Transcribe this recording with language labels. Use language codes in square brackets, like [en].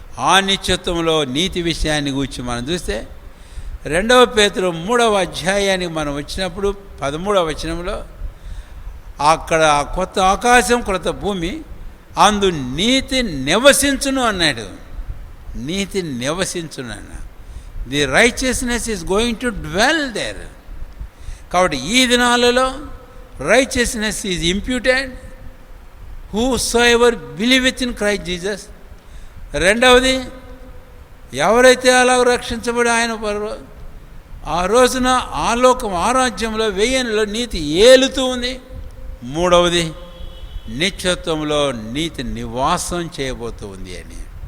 [te] ఆ నిత్యత్వంలో నీతి విషయాన్ని గురించి మనం చూస్తే 2వ పేతురు 3వ అధ్యాయానికి మనం వచ్చినప్పుడు 13వ వచనంలో అక్కడ కొత్త ఆకాశం కొత్త భూమి అందు నీతి నివసించును అన్నాడు. నీతి నివసించును అన్న. [en] The righteousness is going to dwell there. [te] కాబట్టి ఈ దినాలలో [en] righteousness is imputed whosoever believeth in Christ Jesus. [te] రెండవది, ఎవరైతే అలా రక్షించబడి ఆయన ఆ రోజున ఆ లోకం ఆ రాజ్యంలో వెయ్యేళ్ళలో నీతి ఏలుతూ ఉంది. మూడవది, నిత్యత్వంలో నీతి నివాసం చేయబోతూ ఉంది అని.